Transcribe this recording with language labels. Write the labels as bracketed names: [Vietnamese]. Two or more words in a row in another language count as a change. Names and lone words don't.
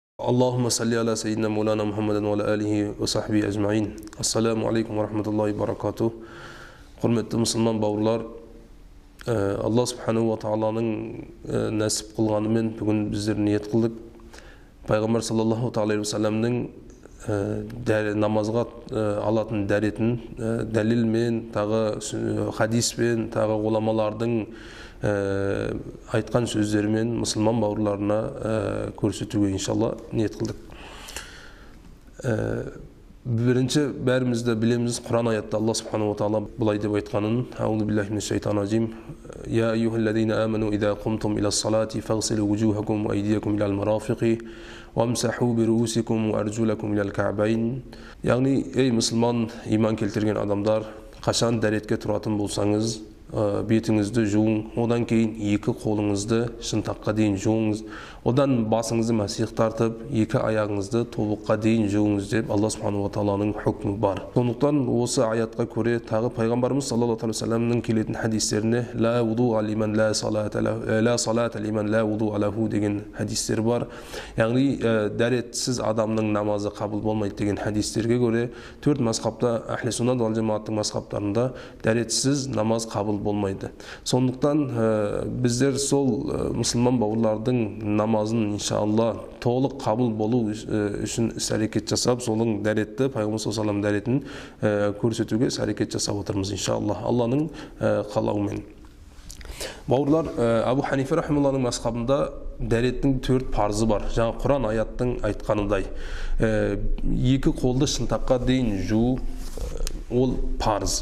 [Arabic] اللهم صل على سيدنا مولانا محمد وعلى آله وصحبه أجمعين. السلام عليكم ورحمة الله وبركاته. [Uzbek] Hurmatli musulmon bауырлар, Alloh [Arabic] سبحانه وتعالى [Uzbek] nasib qilganiмен bugun bizler niyet qildik. [Kazakh] Payg'ambar [Arabic] صلى الله عليه وسلم [Kazakh] namazға алатын дәретін дәлелмен, тағы хадиспен, тағы ғұламалардың айтқан сөздерімен мұсылман бауырларына көрсетуге иншалла ниет қылдық. Бірінші бәрімізді білеміз, Құран аятта Аллах [Arabic] سبحانه وتعالى [Kazakh] былай деп айтқанын: [Arabic] أعوذ بالله من الشيطان الرجيم. يا أيها الذين آمنوا إذا قمتم إلى الصلاة فاغسلوا وجوهكم وأيديكم إلى المرافق وامسحوا برءوسكم وأرجلكم إلى الكعبين. [Kazakh] Яғни, ей мұсылман, иман келтірген адамдар, қашан дәретке тұратын болсаңыз, бетіңізді жуың, одан кейін екі қолыңызды шынтаққа дейін жуыңыз, одан басыңызды мәсих тартып, екі аяғыңызды тобыққа дейін жуыңыз деп Алла [Arabic] سبحانه وتعالى [Kazakh] хукмы бар. Сондықтан осы аятқа көре тағы пайғамбарымыз [Arabic] صلى الله عليه وسلم [Kazakh] келетін хадистеріне [Arabic] لا وضوء لمن لا صلاة لمن لا وضوء له [Kazakh] деген хадистер бар. Яғни дәретсіз адамның намазы қабыл болмайды деген хадистерге көре төрт мазхабта, [Arabic] أهل السنة والجماعة [Kazakh] мазхабтарында дәретсіз намаз қабыл болмайды. Сондықтан біздер сол мұсылман бауырлардың намазын иншалла толық қабыл болу үшін іс-әрекет жасап, соның дәретті, пайғамбар [Arabic] صلى الله عليه وسلم [Kazakh] дәретін көрсетуге іс-әрекет жасап отырмыз иншалла, Алланың қалауымен. Бауырлар, Абу Ханифа рахималлахның мазхабында дәреттің төрт парызы бар. Жаңа Құран аяттың айтқанындай, екі қолды шынтаққа дейін жуу ол парыз.